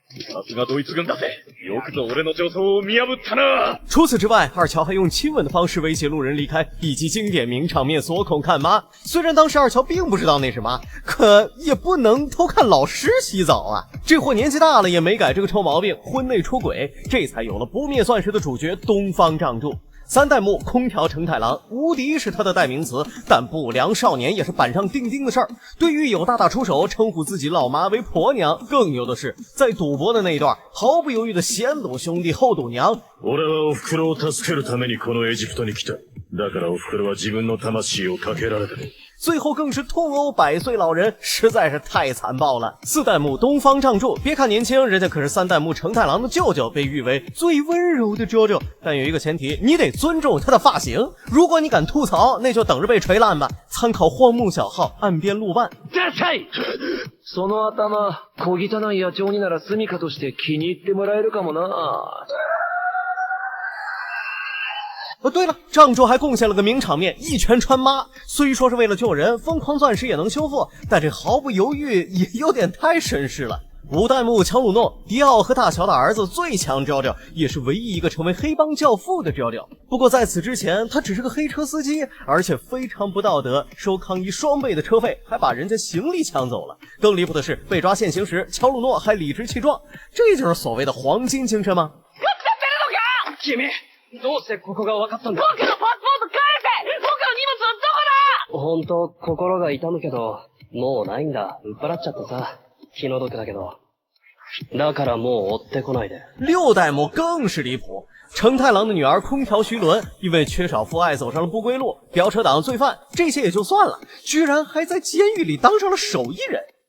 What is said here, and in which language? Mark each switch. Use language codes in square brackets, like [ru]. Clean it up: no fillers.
[ja] さすがドイツ軍だぜ！よくぞ俺の助走を見破ったな！ [zh] 除此之外，二乔还用亲吻的方式威胁路人离开，以及经典名场面锁孔看妈。虽然当时二乔并不知道那是妈，可也不能偷看老师洗澡啊！这货年纪大了也没改这个臭毛病，婚内出轨，这才有了不灭钻石的主角东方仗助。 3代目空调承太郎，无敌是他的代名词，但不良少年也是板上钉钉的事儿。对于有大出手称呼自己老妈为婆娘，更牛的是在赌博的那一段毫不犹豫的先赌兄弟后赌娘。 [ja] 俺はお袋を助けるためにこのエジプトに来た。だからお袋は自分の魂をかけられた。 [zh] 最后更是痛殴100岁老人，实在是太残暴了。 4代目东方仗助，别看年轻，人家可是3代目承太郎的舅舅，被誉为最温柔的舅舅。但有一个前提，你得尊重他的发型。如果你敢吐槽，那就等着被锤烂吧。参考荒木小号岸边路伴。 [ja] その頭、小汚い野鳥になら住処として気に入ってもらえるかもな。 [zh] 对了，仗助还贡献了个名场面，一拳穿妈。虽说是为了救人，疯狂钻石也能修复，但这毫不犹豫也有点太绅士了。 5代目乔鲁诺，迪奥和大乔的儿子，最强娇娇，也是唯一一个成为黑帮教父的娇娇。不过在此之前，他只是个黑车司机，而且非常不道德，收抗议双倍的车费，还把人家行李抢走了。更离谱的是，被抓现行时，乔鲁诺还理直气壮，这就是所谓的黄金精神吗？ [ja] どうしてここが分かったんだ？僕のパスポート返せ！僕の荷物はどこだ！本当、心が痛むけど、もうないんだ。売っ払っちゃってさ。気の毒だけど。だからもう追ってこないで。 [zh] 6代目更是离谱，承太郎的女儿空调徐伦因为缺少父爱走上了不归路，飙车党罪犯，这些也就算了，居然还在监狱里当上了手艺人。